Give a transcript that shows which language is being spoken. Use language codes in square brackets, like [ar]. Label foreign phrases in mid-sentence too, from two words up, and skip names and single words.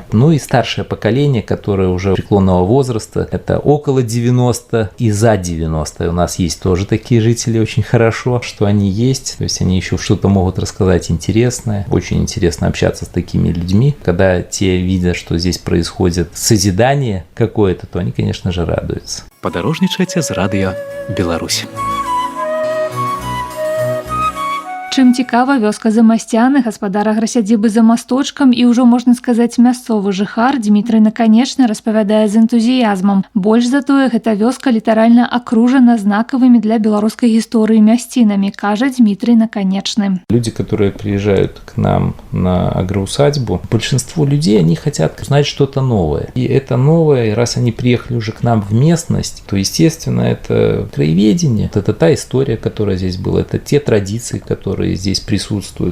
[ru] И старшее поколение, которое уже преклонного возраста, это около 90 и за 90. И у нас есть тоже такие жители, очень хорошо, что они есть. То есть они еще что-то могут рассказать интересное. Очень интересно общаться с такими людьми. Когда те видят, что здесь происходит созидание какое-то, то они, конечно же, радуются. [be] Падарожнічайце з радыё Беларусь. Чым цікава вёска Замостяны, гаспадар аграсядзібы за масточкам і ўжо, можна сказаць, мясцовы жыхар Дмітрый Наканечны распавядае з энтузіязмам. Больш за тое, гэта вёска літаральна акружана знакавымі для беларускай гісторыі мясцінамі, кажа Дмитрий Наканечны. [ru] Люди, которые приезжают к нам на агроусадьбу, большинство людей, они хотят узнать что-то новое. И это новое, раз они приехали уже к нам в местность, то, естественно, это краеведение, это та история, которая здесь была, это те традиции, которые здесь присутствуют.